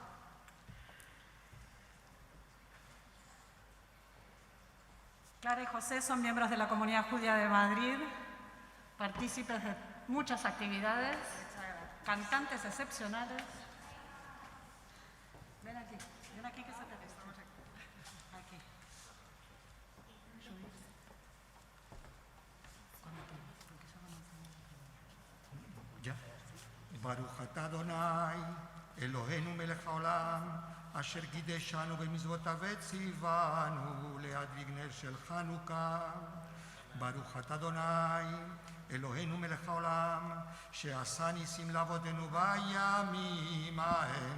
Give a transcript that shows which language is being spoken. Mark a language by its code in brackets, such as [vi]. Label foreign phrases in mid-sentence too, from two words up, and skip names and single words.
[es] Clara y José son miembros de la Comunidad Judía de Madrid, partícipes de muchas actividades, cantantes excepcionales. Ven aquí que se te ve. Aquí. Ya. [he] ברוך אתה אדוני, אלוהינו מלך העולם, אשר קידשנו במצוותיו וציוונו להדליק נר של חנוכה. ברוך אתה אדוני, אלוהינו מלך העולם, שעשה ניסים לאבותינו בימים ההם,